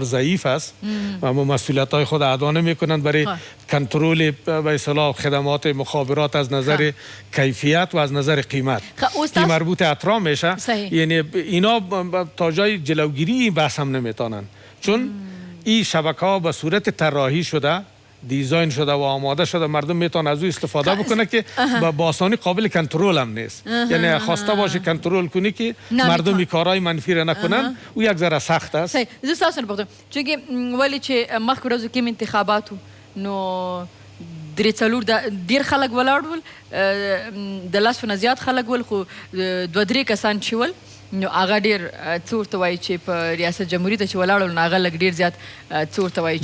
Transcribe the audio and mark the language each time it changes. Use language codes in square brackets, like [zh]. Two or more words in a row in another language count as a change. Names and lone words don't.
[fa] ضعیف است و مسئولیت های خود ادا نمی‌کنند برای کنترل به اصطلاح خدمات مخابرات از نظر کیفیت و از نظر قیمت این مربوط اطرار میشه یعنی اینا تا جای جلوگیری این بحث هم نمیتونن چون این شبکه ها به صورت طراحی شده دیزاین شده و آماده شده مردم میتونن از او استفاده بکنه که با آسانی قابل کنترل هم نیست. یعنی خواسته باشه کنترل کنی که مردم کارهای منفی را نکنن او یک ذره سخت است. صحیح. [ps] زه ستاسو نه پوښتم چونکې ولې چې مخکې ورځو کې انتخابات نو درې څلور ډېر خلک ولاړ ول د لسو نه زیات خلک ول خو دوه درې کسان چې ول نو هغه ډېر څه ورته وایي چې په ریاست جمهوري ته چې ولاړ ول نو هغه لږ ډېر زیات څه ورته وایي چې